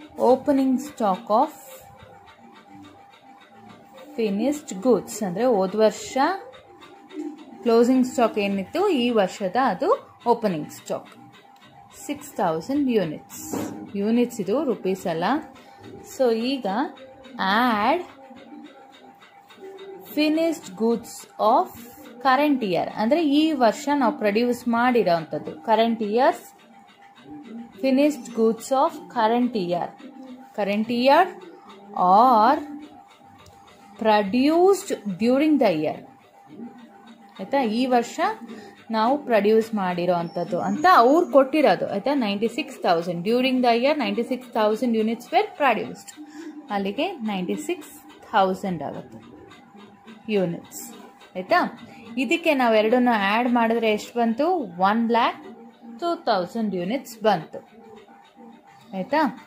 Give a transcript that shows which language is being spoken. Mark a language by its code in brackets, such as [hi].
[en] opening stock of finished goods [kn] ಅಂದರೆ ಹೋದ ವರ್ಷ ಕ್ಲೋಸಿಂಗ್ ಸ್ಟಾಕ್ ಏನಿತ್ತು, ಈ ವರ್ಷದ ಅದು ಓಪನಿಂಗ್ ಸ್ಟಾಕ್ 6,000 ಯೂನಿಟ್ಸ್. ಯೂನಿಟ್ಸ್ ಇದು, ರುಪೀಸ್ ಅಲ್ಲ. ಸೊ ಈಗ [en] add finished goods of current year [kn] ಅಂದರೆ ಈ ವರ್ಷ ನಾವು ಪ್ರೊಡ್ಯೂಸ್ ಮಾಡಿರೋ ಅಂಥದ್ದು. [en] Current years finished goods of current year or produced during the year. [kn] ಆಯಿತಾ? ಈ ವರ್ಷ ನಾವು ಪ್ರೊಡ್ಯೂಸ್ ಮಾಡಿರೋ ಅಂಥದ್ದು ಅಂತ ಅವ್ರು ಕೊಟ್ಟಿರೋದು. ಆಯಿತಾ? [en] 96,000 during the year 96,000 units were produced. [kn] ಅಲ್ಲಿಗೆ 96,000 ಆಗುತ್ತೆ ಯೂನಿಟ್ಸ್. ಆಯಿತಾ? ಇದಕ್ಕೆ ನಾವು ಎರಡನ್ನು ಆ್ಯಡ್ ಮಾಡಿದ್ರೆ ಎಷ್ಟು ಬಂತು? 1,02,000 ಯೂನಿಟ್ಸ್ ಬಂತು. ಆಯಿತಾ?